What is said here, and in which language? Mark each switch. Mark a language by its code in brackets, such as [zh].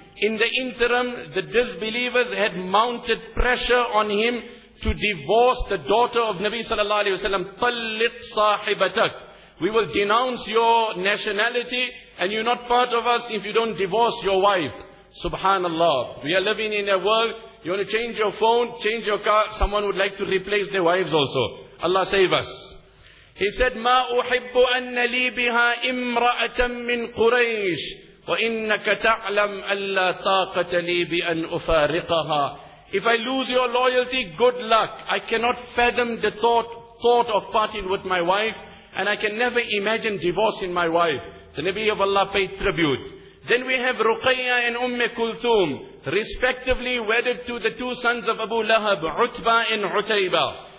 [en] In the interim, the disbelievers had mounted pressure on him to divorce the daughter of Nabi sallallahu alayhi wa sallam. [ar] طَلِّقْ صَاحِبَتَكْ. [en] We will denounce your nationality and you're not part of us if you don't divorce your wife. Subhanallah. We are living in a world, you want to change your phone, change your car, someone would like to replace their wives also. Allah save us. He said, [ar] مَا أُحِبُّ أَنَّ لِي بِهَا إِمْرَأَةً مِّن قُرَيْشِ وَإِنَّكَ تَعْلَمْ أَلَّا طَاقَةَ لِي بِأَنْ أُفَارِقَهَا. [en] If I lose your loyalty, good luck. I cannot fathom the thought of parting with my wife. And I can never imagine divorcing my wife. The Nabi of Allah paid tribute. Then we have Ruqayya and Umme Kulthum, respectively wedded to the two sons of Abu Lahab, Utbah and Utaybah.